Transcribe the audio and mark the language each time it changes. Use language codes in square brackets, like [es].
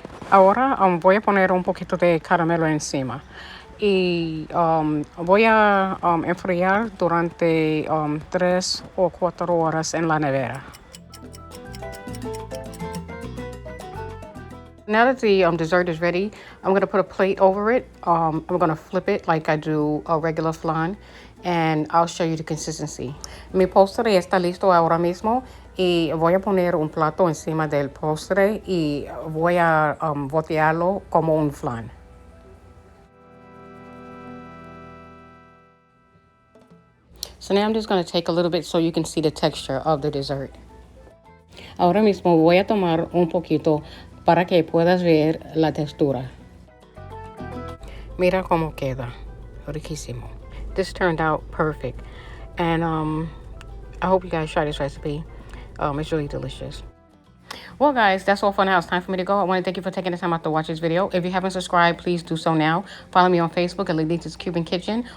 [es] Ahora voy a poner un poquito de caramelo encima y voy a enfriar durante 3 o 4 horas en la nevera. [en] Now that the dessert is ready, I'm going to put a plate over it. I'm going to flip it like I do a regular flan, and I'll show you the consistency. [es] Mi postre está listo ahora mismo y voy a poner un plato encima del postre y voy a voltearlo como un flan. [en] So now I'm just going to take a little bit so you can see the texture of the dessert. [es] Ahora mismo voy a tomar un poquito para que puedas ver la textura. Mira cómo queda. Riquísimo. [en] This turned out perfect. And I hope you guys try this recipe. It's really delicious. Well, guys, that's all for now. It's time for me to go. I want to thank you for taking the time out to watch this video. If you haven't subscribed, please do so now. Follow me on Facebook at Lilith's Cuban Kitchen.